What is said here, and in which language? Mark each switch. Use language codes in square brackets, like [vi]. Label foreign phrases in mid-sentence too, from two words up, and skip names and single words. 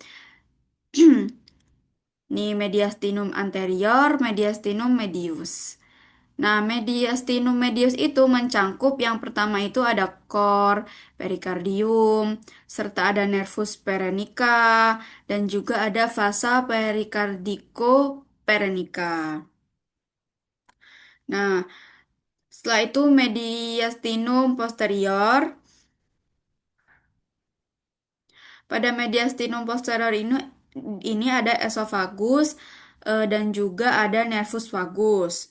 [id] Ini mediastinum anterior, mediastinum medius. Nah, mediastinum medius itu mencangkup yang pertama itu ada kor, perikardium, serta ada nervus perenica, dan juga ada vasa perikardiko-perenica. Nah, setelah itu mediastinum posterior. Pada mediastinum posterior ini ada esofagus dan juga ada nervus vagus.